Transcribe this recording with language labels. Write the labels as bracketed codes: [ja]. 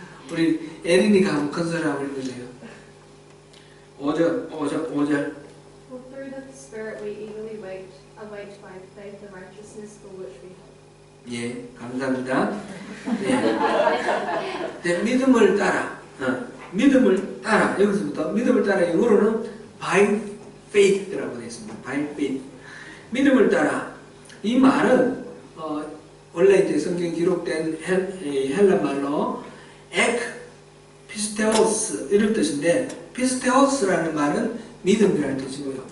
[ko] 우리 에린이가 한번 큰 소리 한번 읽어주세요. 5절. [en] For through the Spirit we eagerly await by faith the righteousness for which we hope. [ko] 예, 감사합니다. 네, 믿음을 따라, 믿음을 따라, 여기서부터 믿음을 따라 영어로는 [en] by faith [ko] 라고 되어 있습니다. by faith. 믿음을 따라. 이 말은 원래 이제 성경 기록된 헬라 말로 ek 피스테오스 이런 뜻인데, 피스테오스라는 말은 믿음이라는 뜻이고요.